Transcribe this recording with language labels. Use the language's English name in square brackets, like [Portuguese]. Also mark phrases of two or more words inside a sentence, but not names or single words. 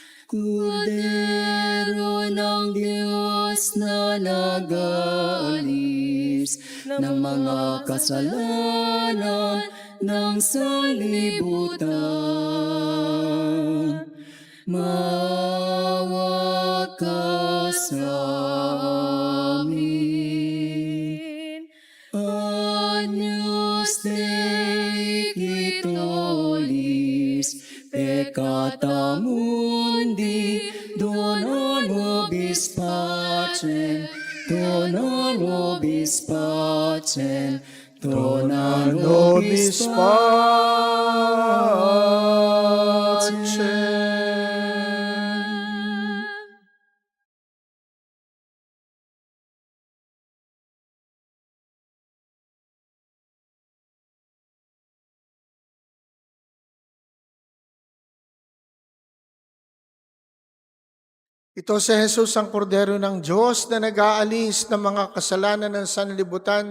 [Filipino] Kordero ng Diyos na nag-aalis ng mga kasalanan ng sanlibutan. Maawa ka sa amin. [Latin] Agnus Dei qui tollis peccata mundi, dona nobis pacem, dona nobis pacem, dona nobis pacem. [Filipino] Ito si Jesus ang kordero ng Diyos na nag-aalis ng mga kasalanan ng sanlibutan.